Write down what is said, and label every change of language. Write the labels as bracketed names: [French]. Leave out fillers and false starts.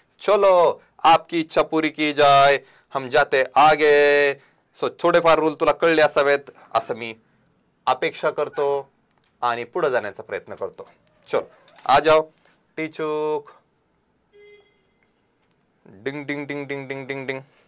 [Hindi] चलो आपकी इच्छा पूरी की जाए, हम जाते आगे. [Marathi] सो थोडेफार रूल तुला कळले असावेत असं मी अपेक्षा करतो आणि पुढे जाण्याचा प्रयत्न करतो. [Hindi] चलो आ जाओ. टीचूक डिंग डिंग डिंग डिंग डिंग डिंग डिंग.